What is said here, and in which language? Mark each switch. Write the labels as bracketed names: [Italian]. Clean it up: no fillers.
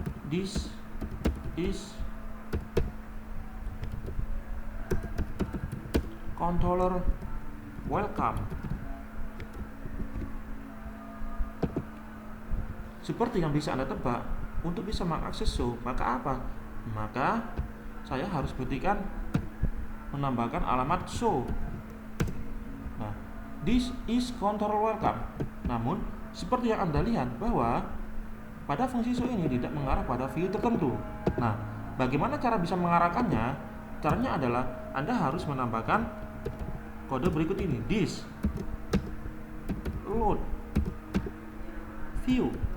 [English] This is controller welcome. [Indonesian] Seperti yang bisa Anda tebak, untuk bisa mengakses show, maka apa? Maka saya harus ketikkan menambahkan alamat show. [English] Nah, this is controller welcome. [Indonesian] Namun, seperti yang Anda lihat bahwa pada fungsi show ini tidak mengarah pada view tertentu. Nah, bagaimana cara bisa mengarahkannya? Caranya adalah Anda harus menambahkan kode berikut ini, this load view.